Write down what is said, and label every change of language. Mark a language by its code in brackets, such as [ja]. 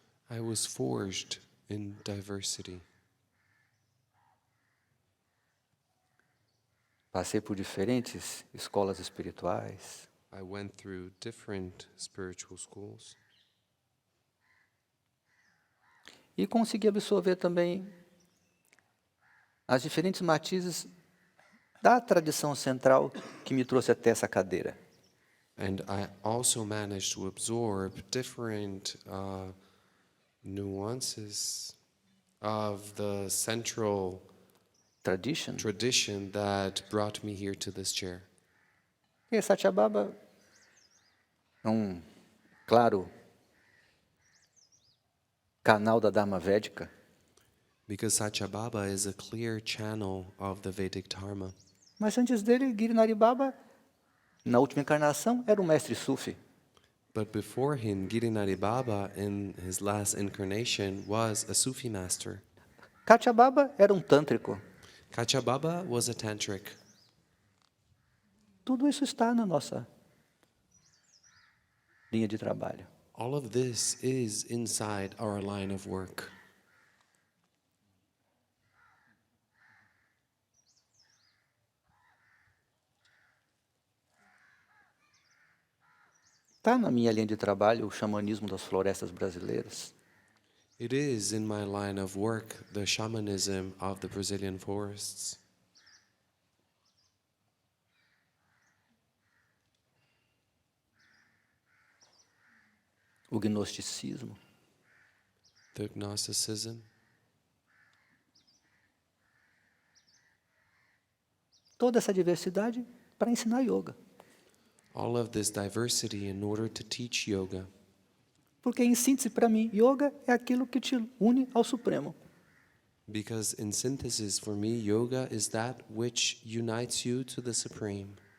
[en] I was forged in diversity. [pt] Passei por diferentes escolas espirituais. [en] I went through different spiritual schools. [pt] E consegui absorver também as diferentes matizes da tradição central que me trouxe até essa cadeira. [en] And I also managed to absorb different nuances of the central Tradition. tradition that brought me here to this chair. [pt] E Satyabhaba é claro, canal da Dharma Védica. [en] Because Satyabhaba is a clear channel of the Vedic Dharma. [pt] Mas antes dele, Girinari Baba, na última encarnação, era um mestre Sufi. [en] But before him, Girinari Baba, in his last incarnation, was a Sufi master. [pt] Katya Baba era um tântrico. [en] Kachababa was a tantric. [pt] Tudo isso está na nossa linha de trabalho. [en] All of this is inside our line of work. [pt] Está na minha linha de trabalho o xamanismo das florestas brasileiras. [en] It is in my line of work, the shamanism of the Brazilian forests. [pt] O gnosticismo. [en] The Gnosticism. [pt] Toda essa diversidade para ensinar yoga. [en] All of this diversity in order to teach yoga. [pt] Porque, em síntese, para mim, yoga é aquilo que te une ao Supremo. [en] Because in synthesis, for me, yoga is that which unites you to the Supreme.